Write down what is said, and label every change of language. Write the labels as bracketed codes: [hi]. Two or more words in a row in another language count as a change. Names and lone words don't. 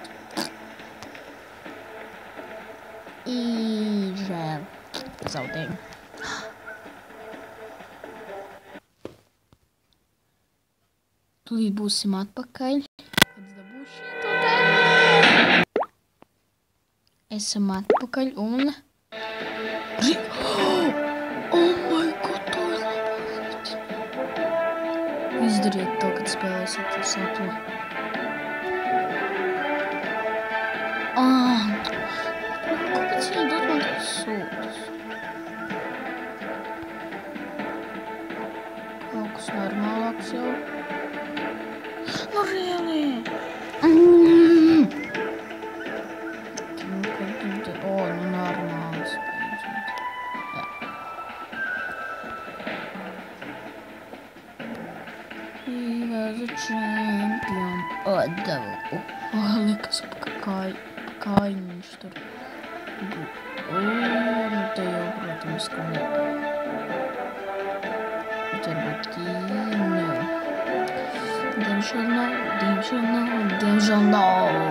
[lv] Žēl. Zaudējumu. Tūlīt būsim atpakaļ. Kad dabūšu šito tēmu. Esam atpakaļ un... [en] Oh my god, [lv] to ir labāk. Izdariet to, kad spēlēsiet ar sato. Kāpēc viņi dod man tāds sūdus? Kaut kas normālāks jau. Really? Nu normāls. [en] He was a champion. [lv] Devu. Likas pa kājiņu viņš tur. Nu te jau, protams, ka ne. Varbūt tīņu. Diemžēl nav.